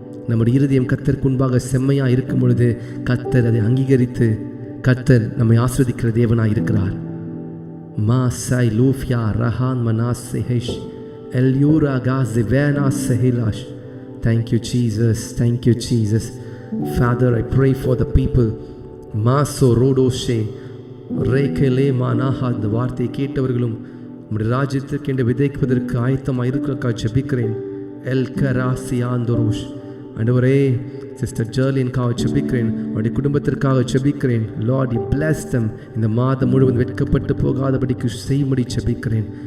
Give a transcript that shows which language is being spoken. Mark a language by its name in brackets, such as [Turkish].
[Tamil] நம்முடைய இருதயம் கர்த்தருக்கு முன்பாக செம்மையாக இருக்கும் பொழுது கர்த்தர் அதை அங்கீகரித்து கர்த்தர் நம்மை ஆசீர்வதிக்கிற தேவனாக இருக்கிறார். மா சை லூஃபியா Rahan Manas செஹெஷ் எல்யூரா cos வேனாஸ் செஹிலாஷ். [English] Thank you Jesus, thank you Jesus. Father, I pray for the people. Maso rodoshe rekele manaha. [Tamil] இந்த வார்த்தையை கேட்டவர்களும் உம்முடைய ராஜ்யத்திற்கென்று விதைப்பதற்கு ஆயத்தமாக இருக்கிறக்கா ஜெபிக்கிறேன். எல் கராசியாந்தோரோஷ். ஆண்டவரே, சிஸ்டர் ஜெர்லின்காக ஜெபிக்கிறேன், அவருடைய குடும்பத்திற்காக ஜெபிக்கிறேன். [English] Lord you bless them. [Tamil] இந்த மாதம் முழுவதும் வெட்கப்பட்டு போகாதபடிக்கு செய்யும்படி ஜெபிக்கிறேன்.